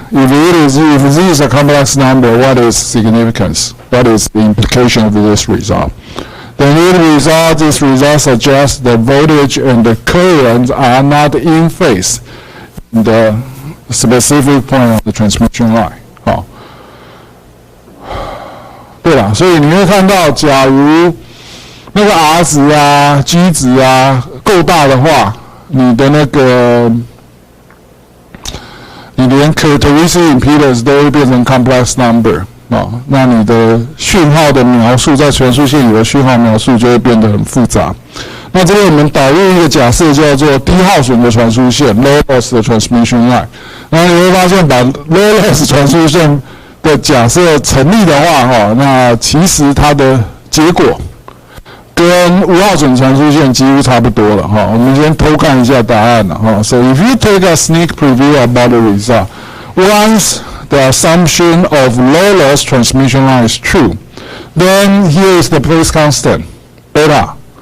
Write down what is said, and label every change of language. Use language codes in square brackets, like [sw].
[en] If this is a complex number, what is significance? What is the implication of this result? Then this result suggests the voltage and the current are not in phase in the specific point of the transmission line. [zh] 对了，所以你会看到，假如那个 R 值啊、G 值啊够大的话，你的那个，你连 characteristic impedance 都会变成 complex number 那你的讯号的描述，在传输线里的讯号描述就会变得很复杂。那这边我们导入一个假设，叫做低耗损的传输线 （low loss 的 transmission line）。然后你会发现，把 low loss 传输线的假设成立的话，那其实它的结果跟无耗损传输线几乎差不多了我们先偷看一下答案了 [en] So if you take a sneak preview about the result, once the assumption of low loss transmission line is true, then here is the phase constant, beta.